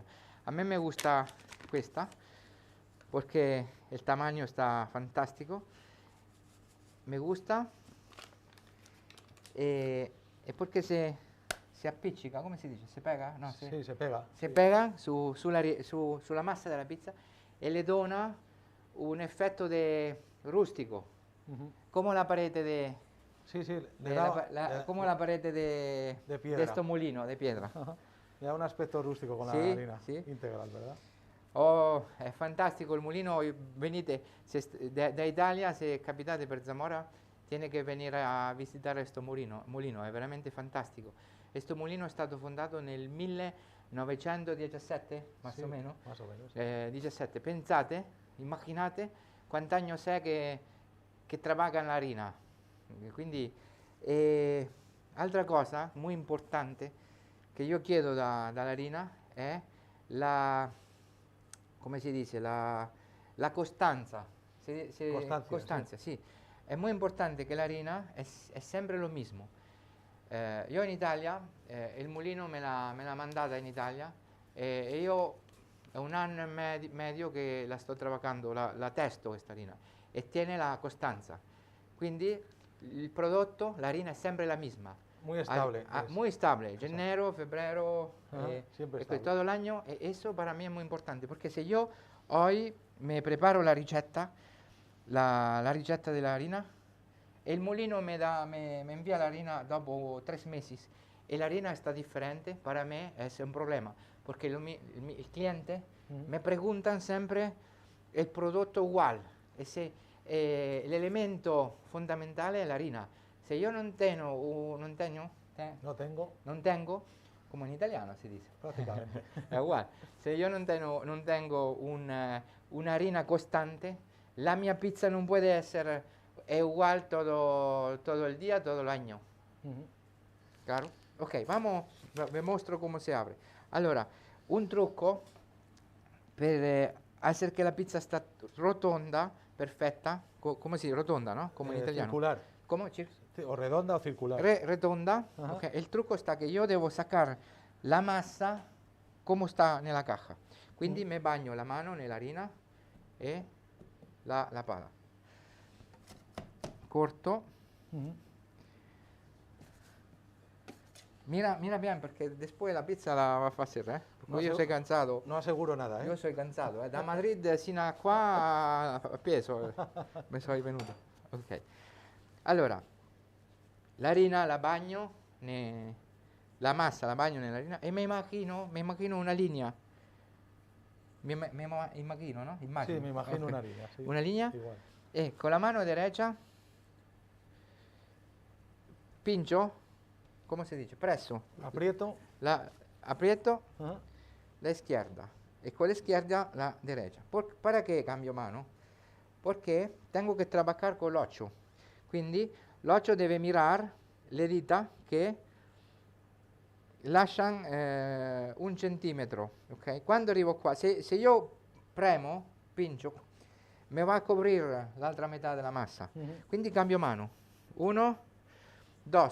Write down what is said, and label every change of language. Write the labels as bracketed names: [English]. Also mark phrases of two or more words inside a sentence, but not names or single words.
[Spanish] A mí me gusta questa porque el tamaño está fantástico. Me gusta [Italian] e porque se appiccica, come si dice? [Spanish] Se pega? No, Sí, se pega. [Italian] se pega sulla massa della pizza e le dona un effetto rustico, Ujú. come la parete de, [Spanish] Sí, sí. [Italian] de come la parete de [Spanish] piedra. [Italian] questo mulino [Spanish] de piedra. Ajá. Le da un aspecto rústico con Sí, la harina sí. integral, ¿verdad? [Italian] Oh, è fantastico il mulino, venite da Italia, se capitate per Zamora, tiene che venire a visitare questo mulino, è veramente fantastico. Questo mulino è stato fondato nel 1917, [Spanish] más Sí, o menos. Más o menos. 17. [Italian] Pensate, immaginate quanti anni è che [Spanish] trabaja la harina. [Italian] Quindi, altra cosa [Spanish] muy importante [Italian] che io chiedo dalla harina è come si dice, la costanza. [Spanish] Costancia, [Italian] sì. È molto importante che la harina è sempre [Spanish] lo mismo. [Italian] Io in Italia, il mulino me l'ha mandata in Italia e io è un anno e medio che la sto trabajando, la testo questa harina e tiene la costanza. Quindi il prodotto, la harina è sempre [Spanish] la misma. Muy estable. es. Muy estable, enero, febrero, siempre después estable. todo el año, y eso para mí es muy importante, porque si yo hoy me preparo [Italian] la ricetta, la ricetta [Spanish] de la harina, el molino me envía la harina dopo 3 meses, y la harina está diferente, para mí es un problema, porque el cliente me preguntan siempre el producto igual, el elemento [Italian] fondamentale è [Spanish] la harina. [Italian] Se io non tengo, come in italiano si dice, [Spanish] Prácticamente. [Italian] è uguale. Se io non tengo una harina costante, la mia pizza non può essere uguale [Spanish] todo el día, todo el año. Ujú. Claro? [Italian] Ok, vi mostro come si apre. Allora, un trucco per hacer che la pizza sta rotonda, perfetta, come si rotonda, no? Come in italiano. [Spanish] Circular. ¿Cómo? Sí, o redonda o circular. Redonda. Ajá. Okay. [Italian] El trucco sta che io devo sacar la massa come sta nella caja. Quindi me bagno la mano nell'harina e la pala. [Spanish] Corto. Ujú. Mira bien perché después la pizza la va a hacer, Porque io soy cansado. No aseguro nada, ¿eh? [Italian] Io sono cansato, Da Madrid sino a qua a peso mi sono venuto. Ok. Allora, la harina la bagno la massa la bagno nell'harina e mi immagino una linea. Immagino, no? Immagino. [Spanish] Sí, me imagino Ok. una línea. Sí. [Italian] Una linea [Spanish] Igual. [Italian] e con la [Spanish] mano derecha pincho, [Italian] come si dice? Presso, [Spanish] Aprieto. aprieto Ajá. la izquierda y con la izquierda la derecha. ¿Para qué cambio mano? Porque tengo que trabajar con el 8. [Italian] Quindi l'8 deve mirar le dita che lasciano 1 centimetro. Okay? Quando arrivo qua, se io premo, pincio, mi va a coprire l'altra metà della massa. Quindi cambio mano. 1, 2.